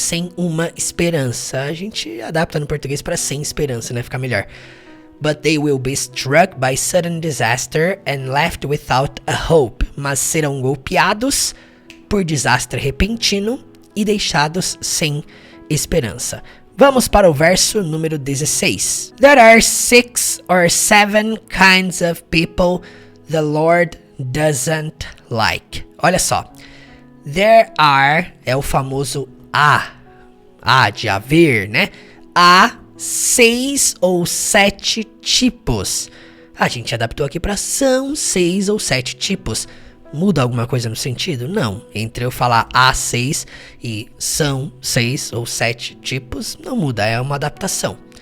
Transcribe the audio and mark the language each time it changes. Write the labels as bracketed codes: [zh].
[pt] Sem uma esperança. A gente adapta no português para sem esperança, né? Fica melhor. [en] But they will be struck by sudden disaster and left without a hope. [pt] Mas serão golpeados por desastre repentino e deixados sem esperança. Vamos para o verso número 16. [en] There are 6 or 7 kinds of people the Lord doesn't like. [pt] Olha só. There are é o famoso há de haver, né? Há 6 ou 7 tipos. A gente adaptou aqui para são 6 ou 7 tipos. Muda alguma coisa no sentido? Não. Entre eu falar há 6 e são 6 ou 7 tipos, não muda, é uma adaptação.